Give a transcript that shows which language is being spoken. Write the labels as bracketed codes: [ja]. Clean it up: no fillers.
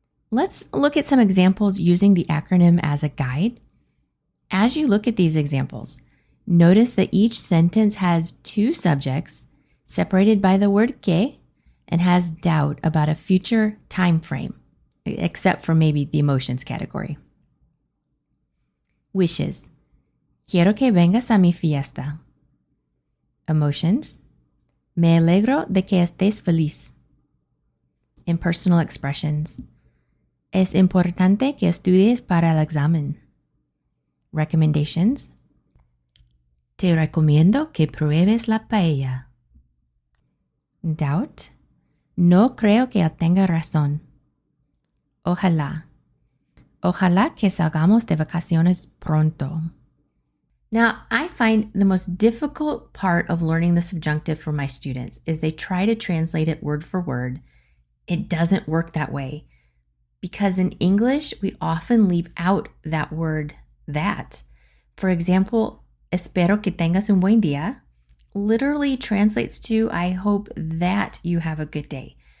[en] Let's look at some examples using the acronym as a guide. As you look at these examples, notice that each sentence has two subjects separated by the word que and has doubt about a future time frame, except for maybe the emotions category. Wishes. [es] Quiero que vengas a mi fiesta. Emotions. Me alegro de que estés feliz. [en] Impersonal expressions. [es] Es importante que estudies para el examen. Recommendations. Te recomiendo que pruebes la paella. Doubt. No creo que tenga razón. Ojalá. Ojalá que salgamos de vacaciones pronto. [en] Now, I find the most difficult part of learning the subjunctive for my students is they try to translate it word for word. It doesn't work that way because in English, we often leave out that word that. For example, [es] espero que tengas un buen día [en] literally translates to I hope that you have a good day.